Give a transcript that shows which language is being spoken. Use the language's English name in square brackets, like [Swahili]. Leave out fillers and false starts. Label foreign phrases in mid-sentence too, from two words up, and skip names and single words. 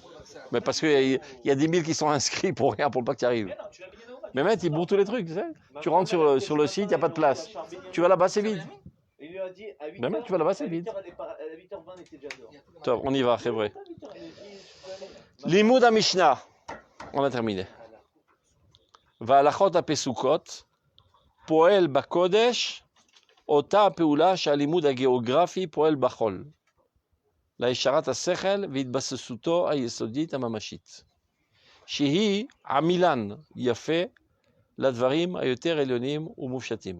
[French] Mais parce qu'il y a 10 000 qui sont inscrits pour rien, pour le pas que tu arrives. Mais non, tu l'as bien au match. Mais mec, ils bourrent tous les trucs, tu sais. Tu rentres sur le site, il n'y a pas de place. Tu vas là-bas, c'est vide. Il lui a dit à 8h. Mais mec, tu vas là-bas, c'est vide. À 8h20, il était déjà dehors. Top, on y va, c'est vrai. [Hebrew] לימוד המשנה. [French] On a terminé. [Hebrew] וההלכות הפסוקות פועל בקודש אותה הפעולה שהלימוד הגיאוגרפי פועל בחול. להישרת השכל והתבססותו היסודית הממשית. שהיא עמילן יפה לדברים היותר עליונים ומופשטים.